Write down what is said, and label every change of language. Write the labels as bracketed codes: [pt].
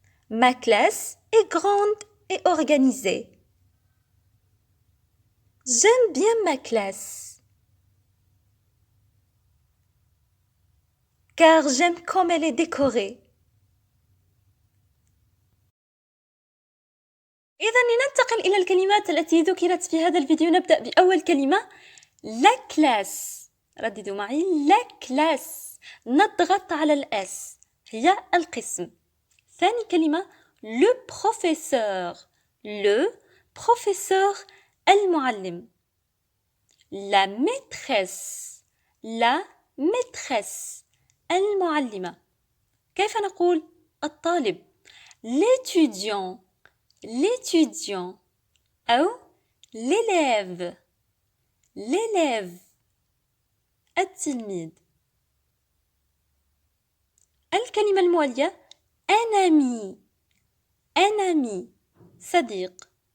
[fr] Ma classe est grande et organisée. J'aime bien ma classe. Car j'aime comme elle est décorée. [ar] إذا لننتقل إلى الكلمات التي ذكرت في هذا الفيديو. نبدأ بأول كلمة la classe. رددوا معي la classe. نضغط على الأس هي القسم. ثاني كلمة [fr] le professeur. le professeur المعلم. la maîtresse. la maîtresse المعلمة. [ar] كيف نقول الطالب؟ l'étudiant. [fr] l'étudiant أو l'élève. [ar] l'élève التلميذ. الكلمة الموالية [fr] un ami. un ami صديق.